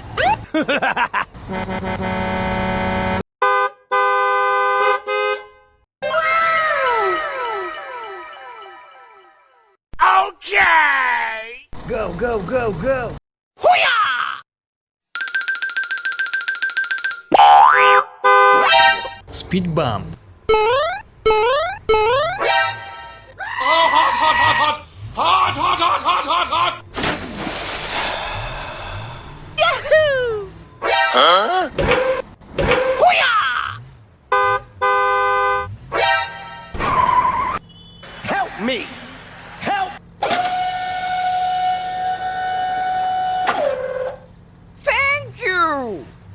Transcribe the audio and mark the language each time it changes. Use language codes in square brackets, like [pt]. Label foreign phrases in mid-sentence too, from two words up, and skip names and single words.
[en] Okay! Go, go, go, go! Speed bump. Oh, hot, hot, hot, hot! Hot, hot, hot, hot, hot, hot! Yahoo! Huh? Help me! Help! Thank you!